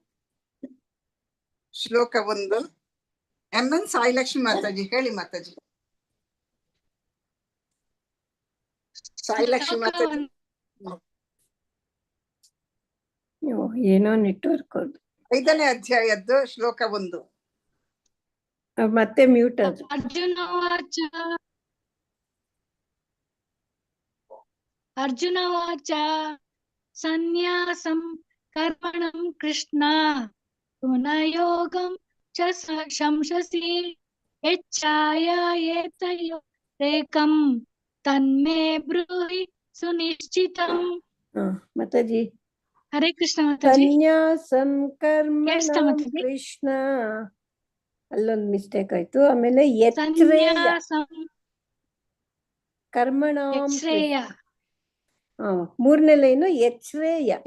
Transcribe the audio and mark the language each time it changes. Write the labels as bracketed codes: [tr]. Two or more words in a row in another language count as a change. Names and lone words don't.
[kn] ಶ್ಲೋಕ 1. MN ಸಾಯಿಲಕ್ಷ್ಮಿ ಮಾತಾಜಿ ಹೇಳಿ ಮಾತಾಜಿ. ಸಾಯಿಲಕ್ಷ್ಮಿ ಮಾತಾಜಿ. ಏನೋ ನೆಟ್ವರ್ಕ್. 5ನೇ ಅಧ್ಯಾಯದ್ದು ಶ್ಲೋಕ 1. ಮತ್ತೆ ಮ್ಯೂಟ್ ಅದು. [sa] ಅರ್ಜುನ ವಾಚ ಸನ್ಯಾಸಂ ಕರ್ಮಣಂ ಕೃಷ್ಣ ಗುಣಯೋಗಂ ಚ ಶಂಸಸಿ ಯಚ್ಛಾಯ ಏತಯೋರೇಕಂ ತನ್ಮೇ ಬ್ರೂಹಿ ಸುನಿಶ್ಚಿತಂ. [kn] ಮಾತಾಜಿ. ಹರೇ ಕೃಷ್ಣ ಮಾತಾಜಿ. [sa] ಸನ್ಯಾಸಂ ಕರ್ಮಣಂ ಕೃಷ್ಣ. [kn] ಅಲ್ಲೊಂದು ಮಿಸ್ಟೇಕ್ ಆಯ್ತು. ಆಮೇಲೆ ಕರ್ಮಣಾಂ 3ನೇ ಲೈನು ಯಚ್ಛ್ರೇಯ.